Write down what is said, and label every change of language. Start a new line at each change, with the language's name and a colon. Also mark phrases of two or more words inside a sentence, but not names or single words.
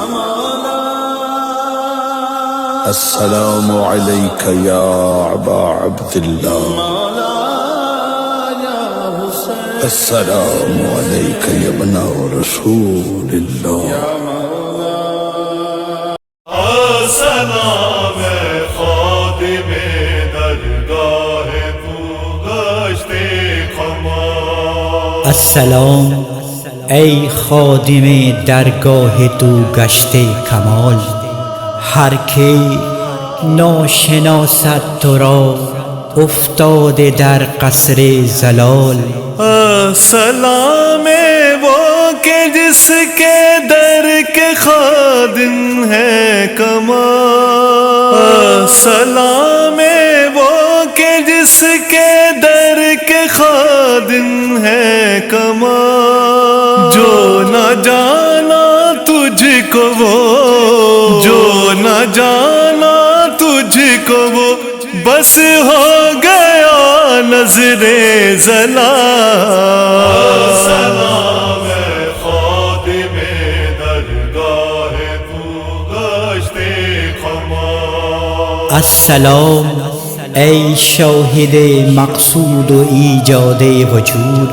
Arabic: السلام عليك يا أبا عبد الله، السلام عليك يا ابن رسول الله.
Persian: السلام خادم درگاه تو گشته کمال. السلام ای خادم درگاه تو گشته کمال. هر که ناشناسد تو را افتاده در قصر زلال.
Urdu: السلام وہ کہ جس کے در کے خادم ہے کمال. السلام وہ کہ جس کے در کے خادم ہے کمال. جو نہ جانا تجھ کو وہ، جو نہ جانا تجھ کو وہ، بس ہو گیا نظر زلال.
Persian: السلام خادم درگاه تو گشته کمال. السلام ای شاهد مقصود و ایجاد وجود.